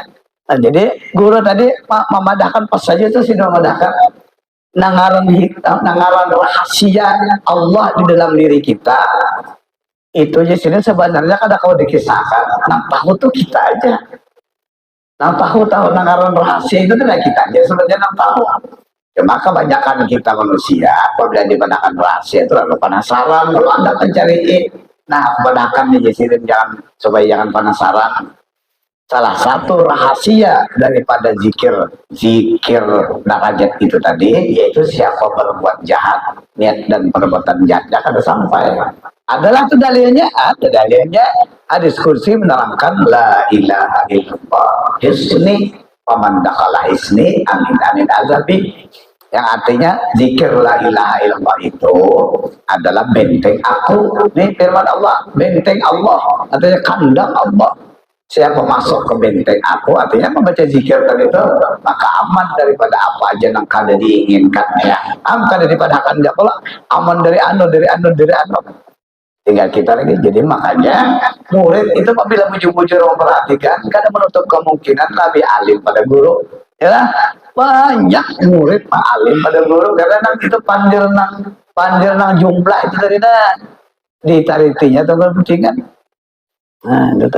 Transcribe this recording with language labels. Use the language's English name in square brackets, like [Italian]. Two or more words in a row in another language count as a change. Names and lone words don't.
[Banjar] Nah, jadi guru tadi memadahkan pas saja itu sih memadahkan nangaran rahasia Allah di dalam diri kita itu aja sini sebenarnya kada kalau dikisahkan nah tahu tuh kita aja nah tahu nangaran rahasia itu tidak kita aja sebenarnya nah tahu cuma kebanyakan kita manusia apabila dipadahkan rahasia itu lalu penasaran kalau anda mencari nah padahkan di sini jangan supaya jangan penasaran. [Indonesian] Salah satu rahasia daripada zikir darajat itu tadi yaitu siapa berbuat jahat niat dan perbuatan jahat akan sampai adalah itu dalilnya ada dalilnya hadis kursi menerangkan [Arabic] لا إله إلا الله حصني فمن دخل حصني أمن من عذابي [Indonesian] yang artinya zikir [Arabic] لا إله إلا الله [Indonesian] itu adalah benteng aku nih firman Allah benteng Allah artinya kandang Allah. Siapa masuk ke benteng aku artinya membaca zikir tadi itu maka aman daripada apa aja [Banjar] yang kada diinginkan ya aman daripada akan dia pula aman dari anu tinggal kita lagi jadi makanya murid itu apabila bujur-bujur memperhatikan kada menutup kemungkinan lebih alim pada guru ya banyak murid alim pada guru karena nang itu pandir nang jumlah itu dari ditaritinya atau berputingan nah itu.